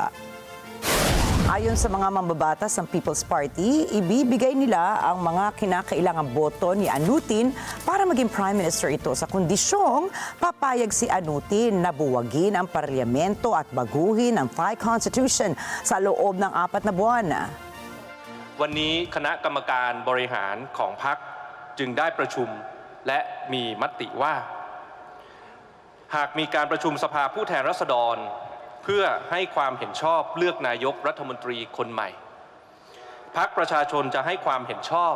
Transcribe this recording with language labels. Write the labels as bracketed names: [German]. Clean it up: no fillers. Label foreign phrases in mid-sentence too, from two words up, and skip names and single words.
[Filipino] Ayon sa mga mambabatas ng People's Party, ibibigay nila ang mga kinakailangang boto ni Anutin para maging [English] Prime Minister [Filipino] ito sa kondisyong papayag si Anutin na buwagin ang parlamento at baguhin ang Thai Constitution sa loob ng 4 na buwan. [Thai] วันนี้คณะกรรมการบริหารของพรรคจึงได้ประชุมและมีมติว่าหากมีการประชุมสภาผู้แทนราษฎรเพื่อ ให้ความเห็นชอบเลือกนายกรัฐมนตรีคนใหม่พรรคประชาชนจะให้ความเห็นชอบ